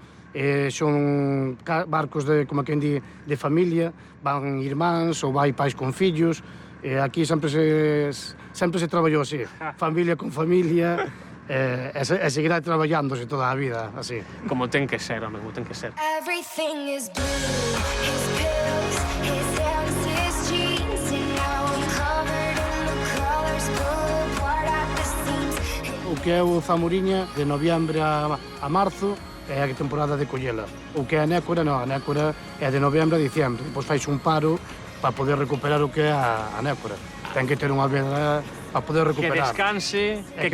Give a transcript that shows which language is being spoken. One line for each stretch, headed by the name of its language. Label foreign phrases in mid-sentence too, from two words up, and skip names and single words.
Galician: Son barcos de, como quen di, de familia, van irmáns ou vai pais con fillos. Aquí sempre se traballou así, familia con familia, e seguirá traballándose toda a vida, así. Como ten que ser, home, como ten que ser.
English: Everything is blue. His pills, his hands, his jeans, and now I'm covered in the colors, pulled apart at the seams.
Galician: O que é o zamburiña de noviembre a marzo é a temporada de collela. O que é a nécora, non, a nécora é de novembro a diciembre. Depois fais un paro para poder recuperar o que é a nécora. Ten que ter unha veda para poder Que recuperar. descanse, É